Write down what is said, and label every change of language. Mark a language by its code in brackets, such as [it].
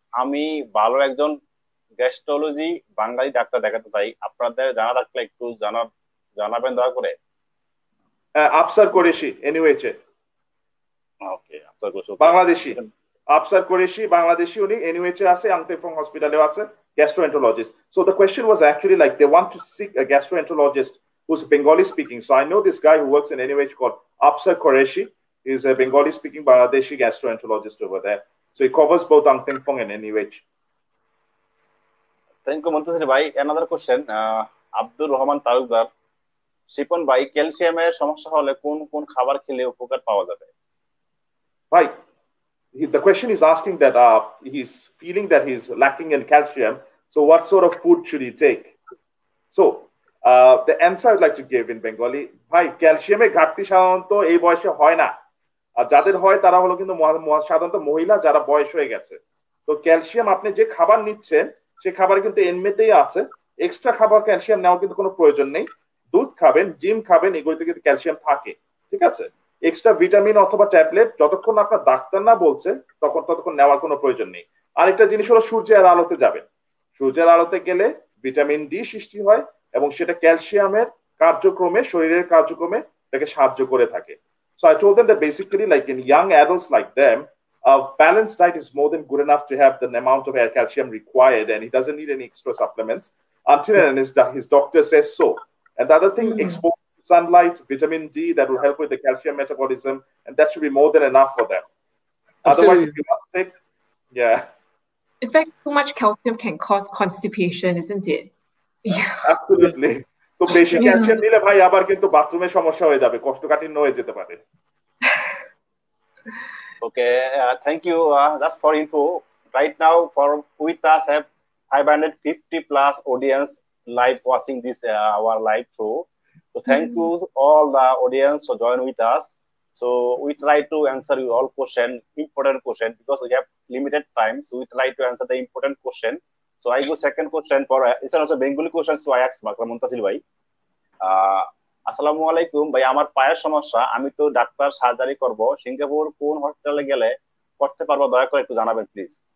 [bn] আমি ভালো একজন গ্যাস্ট্রোলজি বাঙালি ডাক্তার দেখাতে চাই, আপনাদের জানা থাকলে একটু জানাবেন দয়া করে। আফসার কুরেশি, এনইউএইচএ। ওকে, আফসার কুরেশি বাংলাদেশি। আফসার কুরেশি বাংলাদেশি, উনি এনইউএইচএ আছে, আংতেফং হসপিটালেও আছে, gastroenterologist. [en] So the question was actually like they want to seek a gastroenterologist who's Bengali speaking. So I know this guy who works in NUH called Afsar Qureshi. He's a Bengali speaking Bangladeshi gastroenterologist over there. So he covers both Angteng Fong and NUH. Thank you, Muntasir bhai. Another question, Abdul Rahman Talukdar. [bn] Shipon bhai, ক্যালসিয়ামের সমস্যা হলে কোন কোন খাবার খেলে উপকার পাওয়া যাবে? [en] Bhai, the question is asking that he's feeling that he's lacking in calcium. So what sort of food should he take? So the answer I'd like to give in Bengali, [bn] ভাই ক্যালসিয়ামের ঘাটতি সাধারণত এই বয়সে হয় না, আর যাদের হয় তারা হলো কিন্তু সাধারণত মহিলা যারা বয়স হয়ে গেছে। তো ক্যালসিয়াম আপনি যে খাবার নিচ্ছেন সে খাবার কিন্তু এমনিতেই আছে, এক্সট্রা খাবার ক্যালসিয়াম নেওয়ার কিন্তু কোনো প্রয়োজন নেই। দুধ খাবেন, জিম খাবেন, এগুলোতে কিন্তু ক্যালসিয়াম থাকে, ঠিক আছে। এক্সট্রা ভিটামিন অথবা ট্যাবলেট যতক্ষণ আপনার ডাক্তার না বলছে ততক্ষণ নেওয়ার কোনো প্রয়োজন নেই। আরেকটা জিনিস হলো সূর্যের আলোতে যাবেন, সূর্যের আলোতে গেলে ভিটামিন ডি সৃষ্টি হয় এবং সেটা ক্যালসিয়ামের কার্যক্রমে, শরীরের কার্যক্রমে তাকে সাহায্য করে থাকে। [en] So I told them that basically like in young adults like them, a balanced diet is more than good enough to have the amount of calcium required, and he doesn't need any extra supplements until and his doctor says so. And the other thing, exposure to sunlight, vitamin D, that will help with the calcium metabolism, and that should be more than enough for them. Absolutely. Otherwise, if you want to take, yeah. In fact, too much calcium can cause constipation, isn't it? Yeah. Absolutely. [bn] তো বেশি calcium নিলে ভাই আবার কিন্তু বাথরুমে সমস্যা হয়ে যাবে, কোষ্ঠকাঠিন্য হয়ে যেতে পারে। [en] Okay, thank you. That's for info. Right now, with us have 550 plus audience live watching this our live show. So thank you all the audience for joining with us. So we try to answer you all important question, because we have limited time. So we try to answer the important question. So I go second question for it's also Bengali question. So I ask Bakram Muntasil bhai. [bn] আসসালামু আলাইকুম ভাই, আমার পায়ের সমস্যা, আমি তো doctor surgery করব, Singapore কোন হসপিটালে গেলে করতে পারবো দয়া করে একটু জানাবেন প্লিজ।